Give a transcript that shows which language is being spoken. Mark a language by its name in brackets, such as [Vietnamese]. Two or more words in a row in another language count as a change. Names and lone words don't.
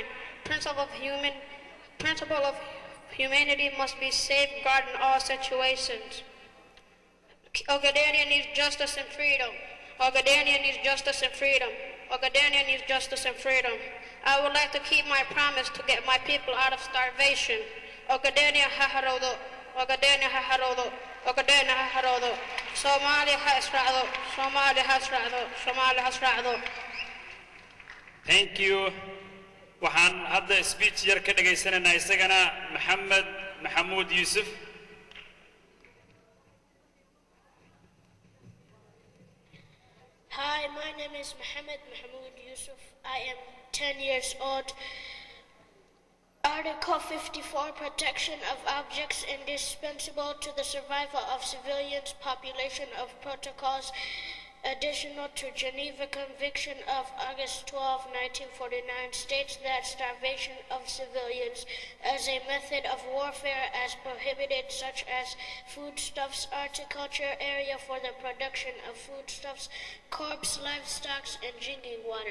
[English] Principle of humanity must be safeguarded in all situations. Ogaadeeniya needs justice and freedom. Ogaadeeniya needs justice and freedom. Ogaadeeniya needs justice and freedom. I would like to keep my promise to get my people out of starvation. [Somali] Ogaadeeniya ha haroodo. Ogaadeeniya ha haroodo. Ogaadeeniya ha haroodo. Soomaaliya ha israacdo. Soomaaliya ha israacdo. Soomaaliya ha israacdo. [English] Thank you. [Somali] waxaan hadda speech yar ka dhageysanaynaa isagana Maxamed Maxamuud Yuusuf. [English] Hi, my name is Mohammed Mahmoud Yusuf. I am 10 years old. Article 54, protection of objects indispensable to the survival of civilians, population of protocols additional to Geneva Convention of August 12, 1949 states that starvation of civilians as a method of warfare as prohibited, such as foodstuffs, horticulture area for the production of foodstuffs, crops, livestock, and drinking water.